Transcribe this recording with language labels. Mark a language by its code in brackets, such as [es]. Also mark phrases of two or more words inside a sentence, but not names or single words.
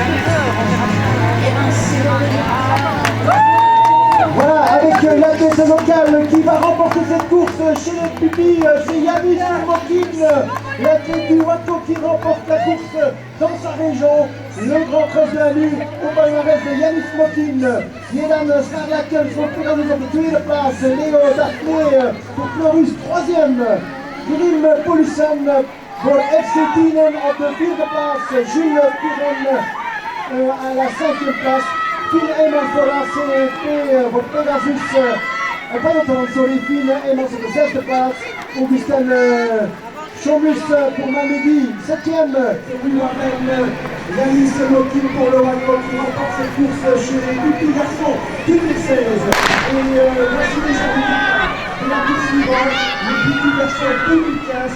[fr] Voilà, avec l'athlète local finale qui va remporter cette course chez les pupilles, c'est Yanis Mokin, l'athlète du Waco qui remporte la course dans sa région. Le Grand Cross de la Lune au palmarès de Yanis Mokin. [nl] Jedan Sarlaken voor Pegasus op de tweede plaats. Leo Daphne voor Florus troisième. Grim Polisson voor FC Tienen op de vierde plaats. [fr] Jules Piron à la cinquième place. [nl] Finn Emmers voor ACP voor Pegasus. Pardon, sorry, Finn Emmers op de zesde plaats. [fr] Augustin Chomus pour Mamedi, septième. Yanis Mokin pour le Waco qui remporte cette course chez les petits garçons 2016. Et voici déjà la course suivante, les petits garçons 2015.